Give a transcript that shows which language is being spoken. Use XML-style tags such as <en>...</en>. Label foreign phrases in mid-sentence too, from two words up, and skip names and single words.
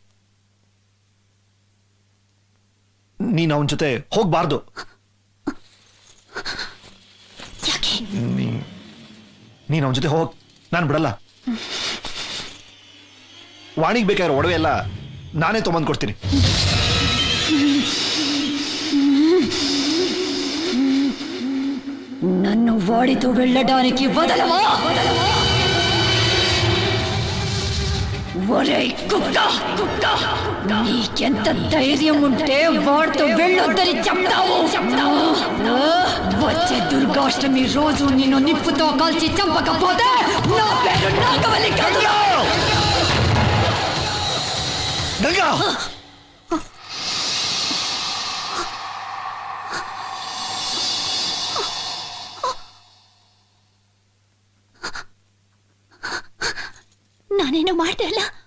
<kn>ನೀನ್ ಅವನ ಜೊತೆ ಹೋಗ್ಬಾರ್ದು. ಯಾಕೆ? ನೀನ್ ಅವನ ಜೊತೆ ಹೋಗ್, ನಾನು ಬಿಡಲ್ಲ. ವಾಣಿಗೆ ಬೇಕಾಗಿರೋ ಒಡವೆ ಎಲ್ಲ ನಾನೇ ತೊಗೊಂಬಂದು ಕೊಡ್ತೀನಿ.</kn> <te>నన్ను వాడితో వెళ్ళడానికి వదలవా? ఒరేయ్ కుక్క, నీకెంత ధైర్యం ఉంటే వాడితో వెళ్ళొద్దని చెప్తావు? వచ్చే దుర్గాష్టమి రోజు నిన్ను నిప్పుతో కాల్చి చంపకపోతే నా పేరు నాగవల్లి కాదు.</te> <kn>ಗಂಗಾ! ನಾನೇನೋ ಮಾಡ್ದೆ ಅಲ್ಲ?</kn>